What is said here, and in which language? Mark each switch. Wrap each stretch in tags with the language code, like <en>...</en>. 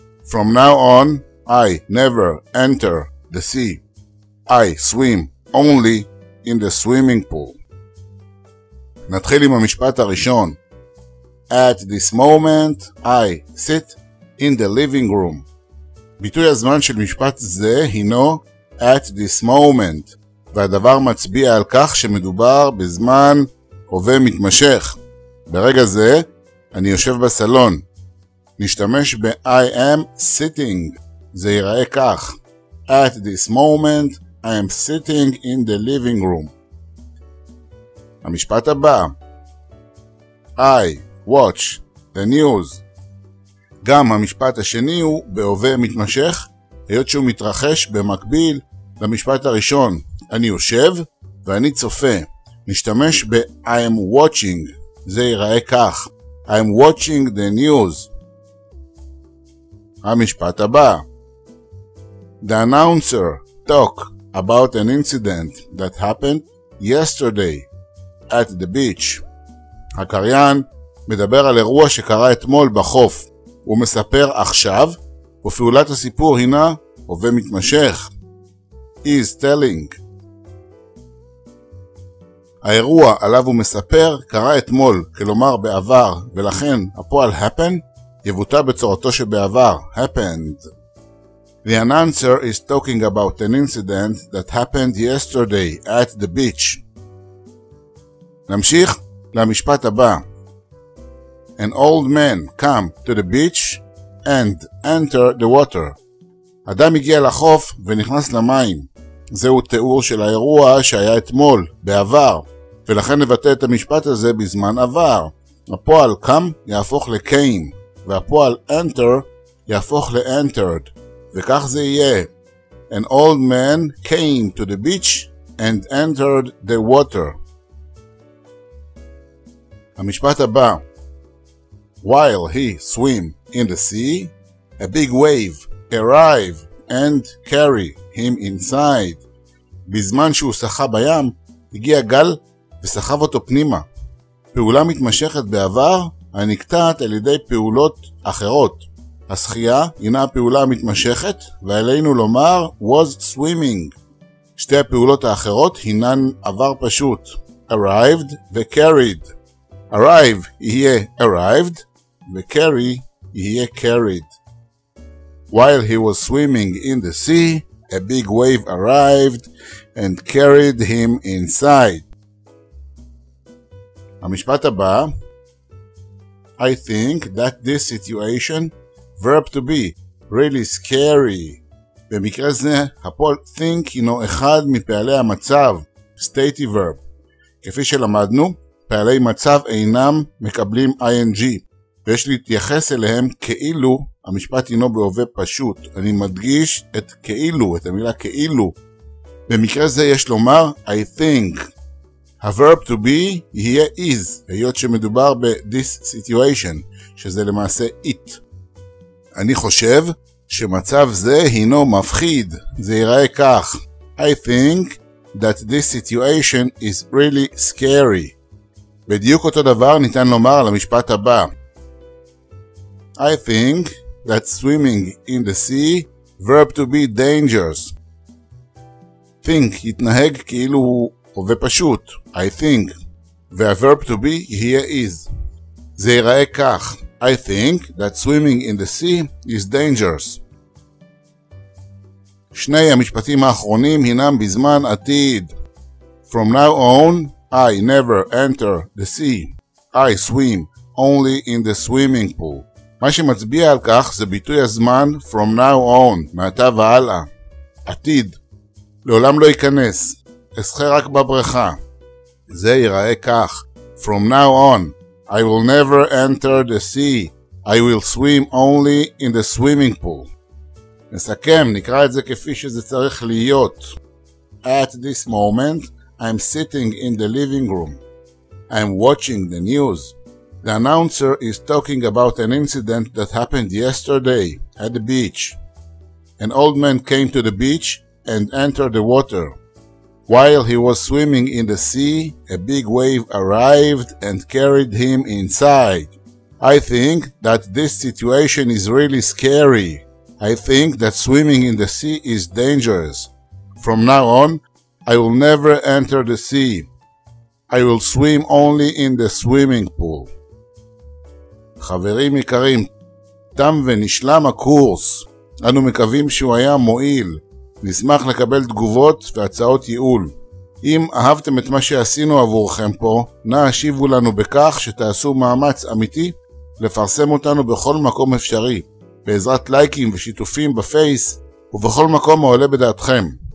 <en>From now on, I never enter the sea. I swim only in the swimming pool.</en> <he>נתחיל עם המשפט הראשון.</he> <en>At this moment, I sit in the living room.</en> <he>ביטוי הזמן של משפט זה הינו</he> <en>at this moment,</en> <he>והדבר מצביע על כך שמדובר בזמן הווה מתמשך. ברגע זה אני יושב בסלון. נשתמש ב-</he> <en>I am sitting.</en> <he>זה ייראה כך.</he> <en>At this moment, I am sitting in the living room.</en> <he>המשפט הבא.</he> <en>I watch the news.</en> <he>גם המשפט השני הוא בהווה מתמשך, היות שהוא מתרחש במקביל למשפט הראשון. אני יושב ואני צופה. נשתמש ב-</he> <en>I am watching.</en> <he>זה ייראה כך.</he> <en>I am watching the news.</en> <he>המשפט הבא.</he> <en>The announcer talk about an incident that happened yesterday at the beach.</en> <he>הקריין מדבר על אירוע שקרה אתמול בחוף. הוא מספר עכשיו, ופעולת הסיפור הינה הווה מתמשך.</he> <en>is telling.</en> <he>האירוע עליו הוא מספר קרה אתמול, כלומר בעבר, ולכן הפועל happen יבוטא בצורתו שבעבר, happened.</he> <en>The announcer is talking about an incident that happened yesterday at the beach.</en> <he>נמשיך למשפט הבא.</he> <en>An old man come to the beach and enter the water.</en> <he>אדם הגיע לחוף ונכנס למים. זהו תיאור של האירוע שהיה אתמול, בעבר, ולכן נבטא את המשפט הזה בזמן עבר. הפועל come יהפוך ל-came, והפועל enter יהפוך ל-entered. וכך זה יהיה.</he> <en>An old man came to the beach and entered the water.</en> <he>המשפט הבא.</he> <en>While he swim in the sea, a big wave arrive and carry him inside.</en> <he>בזמן שהוא שחה בים, הגיע גל וסחב אותו פנימה. פעולה מתמשכת בעבר הנקטעת על ידי פעולות אחרות. השחייה הינה הפעולה המתמשכת, ועלינו לומר</he> <en>was swimming.</en> <he>שתי הפעולות האחרות הינן עבר פשוט, arrived ו-carried. arrive יהיה arrived, ו-carry יהיה carried.</he> <en>While he was swimming in the sea, a big wave arrived and carried him inside.</en> <he>המשפט הבא.</he> <en>I think that this situation, verb to be, really scary.</en> <he>במקרה זה, הפועל think הינו אחד מפעלי המצב, stative verb. כפי שלמדנו, פעלי מצב אינם מקבלים ing, ויש להתייחס אליהם כאילו המשפט הינו בהווה פשוט. אני מדגיש את כאילו, את המילה כאילו. במקרה זה יש לומר</he> <en>I think.</en> <he>ה-verb to be יהיה is, היות שמדובר ב-</he> <en>this situation,</en> <he>שזה למעשה it. אני חושב שמצב זה הינו מפחיד. זה ייראה כך.</he> <en>I think that this situation is really scary.</en> <he>בדיוק אותו דבר ניתן לומר על המשפט הבא.</he> <en>I think that swimming in the sea, verb to be dangerous.</en> <he>think יתנהג כאילו הוא הווה פשוט,</he> <en>I think,</en> <he>וה-verb to be יהיה is. זה ייראה כך.</he> <en>I think that swimming in the sea is dangerous.</en> <he>שני המשפטים האחרונים הינם בזמן עתיד.</he> <en>From now on, I never enter the sea. I swim only in the swimming pool.</en> <he>מה שמצביע על כך זה ביטוי הזמן</he> <en>from now on,</en> <he>מעתה והלאה. עתיד. לעולם לא ייכנס. אשחה רק בבריכה. זה ייראה כך.</he> <en>From now on, I will never enter the sea. I will swim only in the swimming pool. נסכם, נקרא את זה כפי שזה צריך להיות. At this moment, I'm sitting in the living room. I'm watching the news. The announcer is talking about an incident that happened yesterday at the beach. An old man came to the beach and entered the water. While he was swimming in the sea, a big wave arrived and carried him inside. I think that this situation is really scary. I think that swimming in the sea is dangerous. From now on, I will never enter the sea. I will swim only in the swimming pool.</en> <he>חברים יקרים, תם ונשלם הקורס. אנו מקווים שהוא היה מועיל. נשמח לקבל תגובות והצעות ייעול. אם אהבתם את מה שעשינו עבורכם פה, נא השיבו לנו בכך שתעשו מאמץ אמיתי לפרסם אותנו בכל מקום אפשרי, בעזרת לייקים ושיתופים בפייס ובכל מקום העולה בדעתכם.</he>